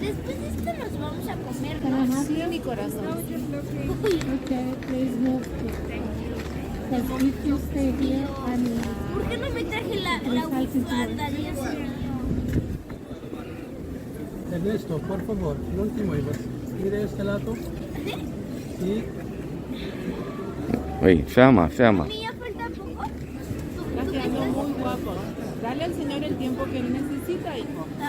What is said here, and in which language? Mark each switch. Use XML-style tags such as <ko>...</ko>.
<es>Después de esto nos vamos a comer, ¿no? Sí, mi corazón.</es> <en>Okay, please move. Because if you stay here, I mean,</en> <es>¿Por qué no me traje la bufanda? Dios mío? Ernesto, por favor, no te muevas. Mire este lado. Sí.</es> <en>Wait,</en> <it>ferma.</it> <es>¿Mía falta poco? Está quedando muy guapo. Dale Dale al señor el tiempo que él necesita, hijo.</es>